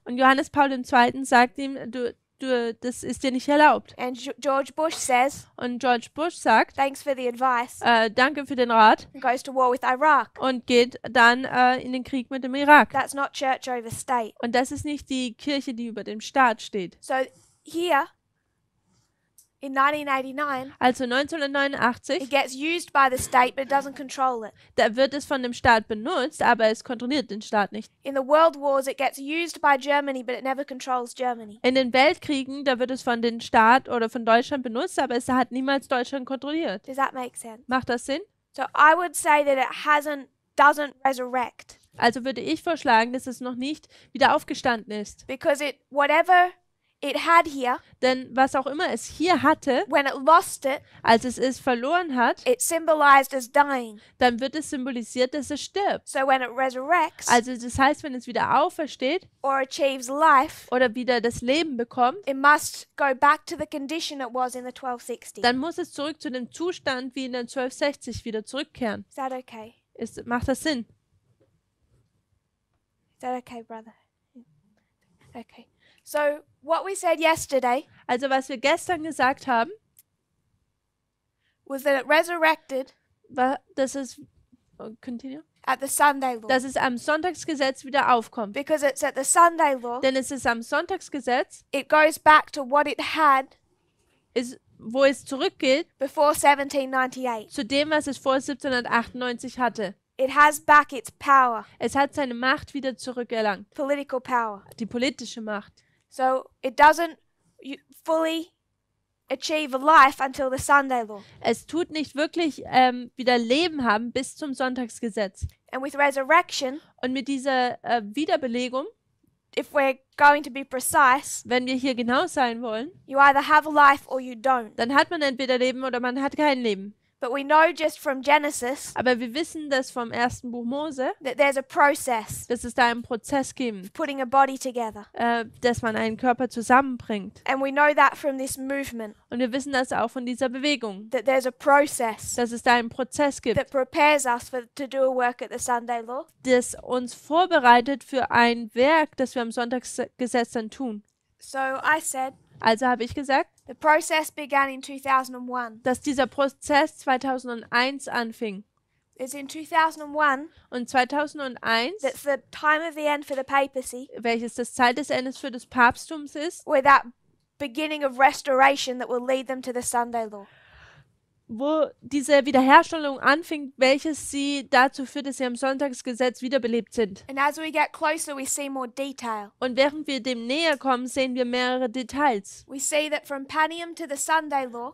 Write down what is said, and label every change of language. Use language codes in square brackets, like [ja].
[de] Und Johannes Paul II. Sagt ihm, das ist dir nicht erlaubt. [en] And George Bush says, [de] Und George Bush sagt, [en] thanks for the advice, [de] danke für den Rat [en] and goes to war with Iraq. [de] und geht dann in den Krieg mit dem Irak. [en] That's not church over state. [de] Und das ist nicht die Kirche, die über dem Staat steht. [en] So here, in 1989, [de] Also [en] it [de] 1989, [en] gets used by the state, but it doesn't control it. [de] da wird es von dem Staat benutzt, aber es kontrolliert den Staat nicht. [en] In the world wars, it gets used by Germany, but it never controls Germany. [de] In den Weltkriegen, da wird es von dem Staat oder von Deutschland benutzt, aber es hat niemals Deutschland kontrolliert. [en] Does that make sense? [de] Macht das Sinn? [en] So I would say that it doesn't resurrect, [de] Also würde ich vorschlagen, dass es noch nicht wieder aufgestanden ist. [en] because whatever it had here, [de] Denn was auch immer es hier hatte, [en] when it lost it, [de] als es verloren hat, [en] it symbolized as dying. [de] dann wird es symbolisiert, dass es stirbt. [en] So when it resurrects [de] Also das heißt, wenn es wieder aufersteht [en] or achieves life, [de] oder wieder das Leben bekommt, [en] it must go back to the condition it was in the 1260. [de] dann muss es zurück zu dem Zustand wie in den 1260 wieder zurückkehren. [en] Is that okay? [de] Macht das Sinn? [en] Is that okay, brother? Okay. So what we said yesterday [de] Also was wir gestern gesagt haben, [en] was that it resurrected [de] war, dass es [en] continue, at the Sunday law. [de] dass es am Sonntagsgesetz wieder aufkommt. [en] Because it's at the Sunday law, [de] Denn es ist am Sonntagsgesetz, [en] it goes back to what it had [de] wo es zurückgeht [en] before 1798. [de] zu dem, was es vor 1798 hatte. [en] It has back its power, [de] Es hat seine Macht wieder zurückerlangt, [en] political power. [de] die politische Macht. [en] So it doesn't fully achieve a life until the Sunday law. [de] Es tut nicht wirklich wieder Leben haben bis zum Sonntagsgesetz. [en] And with resurrection, [de] Und mit dieser Wiederbelegung, [en] if we're going to be precise, [de] wenn wir hier genau sein wollen, [en] you either have a life or you don't. [de] dann hat man entweder Leben oder man hat kein Leben. [en] But we know just from Genesis [de] Aber wir wissen das vom ersten Buch Mose, [en] that there's a process [de] dass es da einen Prozess gibt, [en] of putting a body together. [de] dass man einen Körper zusammenbringt. [en] And we know that from this movement, [de] Und wir wissen das auch von dieser Bewegung, [en] that there's a process [de] dass es da einen Prozess gibt, [en] that prepares us to do a work at the Sunday law. [de] das uns vorbereitet für ein Werk, das wir am Sonntagsgesetz dann tun. [en] So I said, [de] Also habe ich gesagt, [en] the process began in 2001. [de] dass dieser Prozess 2001 anfing. [en] It's in 2001 [de] Und 2001, [en] that's the time of the end for the papacy, [de] welches das Zeit des Endes für das Papsttums ist, [en] where that beginning of restoration that will lead them to the Sunday law. [de] wo diese Wiederherstellung anfing, welches sie dazu führt, dass sie am Sonntagsgesetz wiederbelebt sind. [en] And as we get closer, we see more detail. [de] Und während wir dem näher kommen, sehen wir mehrere Details. [en] We see that from Panium to the Sunday law,